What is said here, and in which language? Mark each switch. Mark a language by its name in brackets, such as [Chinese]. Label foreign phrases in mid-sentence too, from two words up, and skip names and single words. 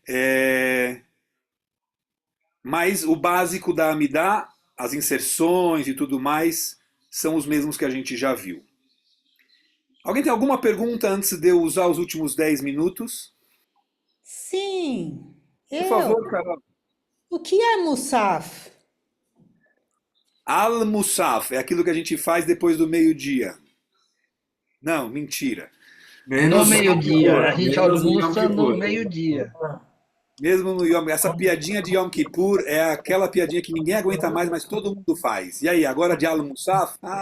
[Portuguese] Mas o básico da Amidá, as inserções e tudo mais, são os mesmos que a gente já viu. Alguém tem alguma pergunta antes de eu usar os últimos 10 minutos? Sim, Por eu. favor, Carol. O que é Musaf? Al-Musaf é aquilo que a gente faz depois do meio-dia. Não, mentira. No Menos Yom meio-dia, a Kippur, gente menos Yom almoça no Kippur. meio-dia. Mesmo no Yom, essa piadinha de Yom Kippur é aquela piadinha que ninguém aguenta mais, mas todo mundo faz. E aí, agora de Al-Musaf?